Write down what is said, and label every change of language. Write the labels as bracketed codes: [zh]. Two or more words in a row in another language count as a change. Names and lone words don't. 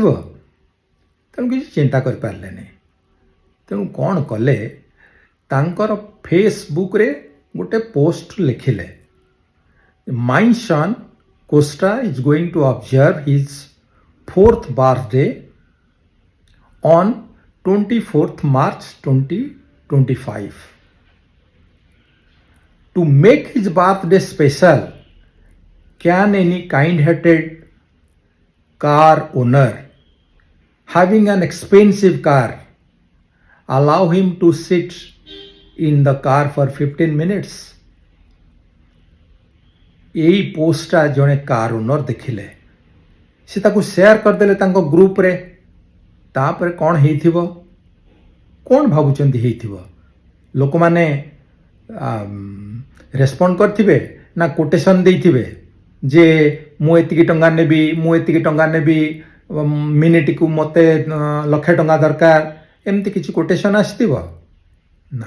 [or] ତେଣୁ କିଛି ଚିନ୍ତା କରିପାରିଲେନି। ତେଣୁ କ'ଣ କଲେ? ତାଙ୍କର ଫେସବୁକ୍ରେ ଗୋଟେ ପୋଷ୍ଟ ଲେଖିଲେ, [en] My son Kosta is going to observe his 4th birthday on 24th March 2025. To make his birthday special, can any kind-hearted car owner having an expensive car allow him to sit in the car for 15 minutes? [or] ଏଇ ପୋଷ୍ଟଟା ଜଣେ କାର୍ ଓନର ଦେଖିଲେ, ସେ ତାକୁ ସେୟାର କରିଦେଲେ ତାଙ୍କ ଗ୍ରୁପରେ। ତାପରେ କ'ଣ ହେଇଥିବ? କ'ଣ ଭାବୁଛନ୍ତି ହେଇଥିବ? ଲୋକମାନେ ରେସ୍ପଣ୍ଡ କରିଥିବେ ନା କୋଟେସନ୍ ଦେଇଥିବେ ଯେ ମୁଁ ଏତିକି ଟଙ୍କା ନେବି, ମୁଁ ଏତିକି ଟଙ୍କା ନେବି, ମିନିଟ୍କୁ ମୋତେ 1,00,000 ଟଙ୍କା ଦରକାର, ଏମିତି କିଛି କୋଟେସନ୍ ଆସିଥିବ ନା।